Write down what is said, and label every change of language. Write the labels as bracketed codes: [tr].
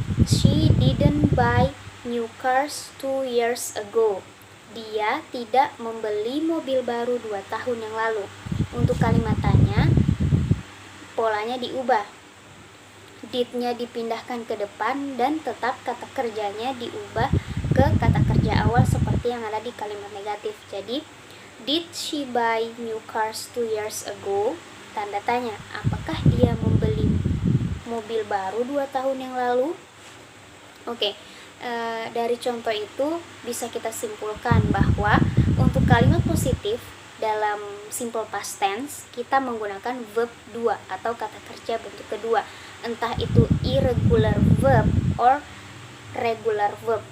[en] She didn't buy new cars 2 years ago. [id] Dia tidak membeli mobil baru 2 tahun yang lalu. Untuk kalimat tanya, polanya diubah. Did-nya dipindahkan ke depan dan tetap kata kerjanya diubah ke kata kerja awal seperti yang ada di kalimat negatif. [en] Jadi, did she buy new cars 2 years ago? [id] Tanda tanya, apakah dia membeli mobil baru 2 tahun yang lalu? Oke, dari contoh itu bisa kita simpulkan bahwa untuk kalimat positif dalam simple past tense kita menggunakan verb 2 atau kata kerja bentuk kedua, entah itu [en] irregular verb or regular verb.